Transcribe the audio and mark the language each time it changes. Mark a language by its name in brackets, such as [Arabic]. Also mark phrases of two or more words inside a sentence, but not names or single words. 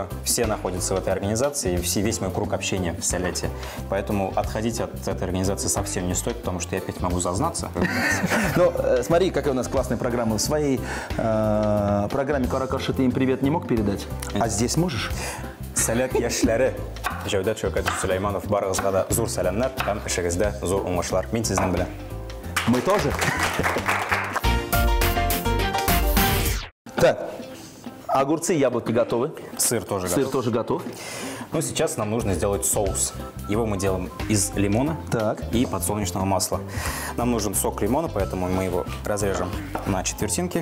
[Russian] Все находятся в этой организации, и весь мой круг общения в «Саляте». Поэтому отходить от этой организации совсем не стоит, потому что я опять могу зазнаться. Ну, смотри, какая у нас классная программа. В своей программе «Каракарши» ты им привет не мог передать, а здесь можешь? «Салят яшьләре». [Tatar] Җәүдәт Шәүкәт Сөләйманов, барыгызга да зур сәламнар һәм эшегездә зур уңышлар. Мин сезнең белән. [Russian] Мы тоже. Так, огурцы и яблоки готовы. Сыр тоже Сыр готов. тоже готов. Ну, сейчас нам нужно сделать соус. Его мы делаем из лимона и подсолнечного масла. Нам нужен сок лимона, поэтому мы его разрежем на четвертинки.